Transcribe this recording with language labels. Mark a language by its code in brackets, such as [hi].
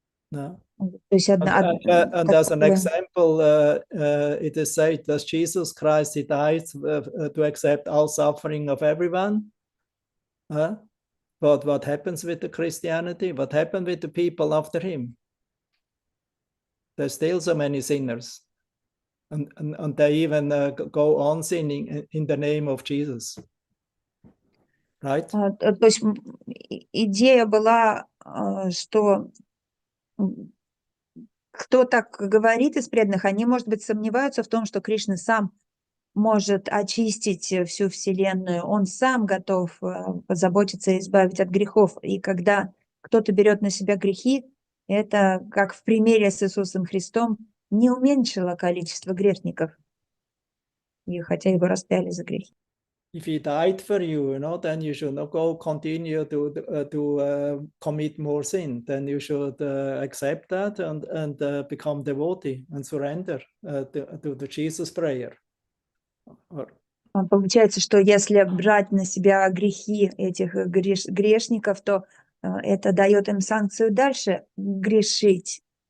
[en] No. And as an example, it is said that Jesus Christ, he died to accept all suffering of everyone. But what happens with the Christianity? What happened with the people after him? There's still so many sinners. And they even go on sinning in the name of Jesus. Right? [ru] То есть идея была, что кто так говорит из преданных, они, может быть, сомневаются в том, что Кришна сам может очистить всю Вселенную, он сам готов позаботиться и избавить от грехов. И когда кто-то берет на себя грехи, это, как в примере с Иисусом Христом, не уменьшило количество грешников, и хотя его распяли за грехи. [en] If he died for you, then you should not go continue to commit more sin. Then you should accept that and become devotee and surrender to the Jesus prayer. [ru] Получается, что если брать на себя грехи этих грешников, то это дает им санкцию дальше грешить.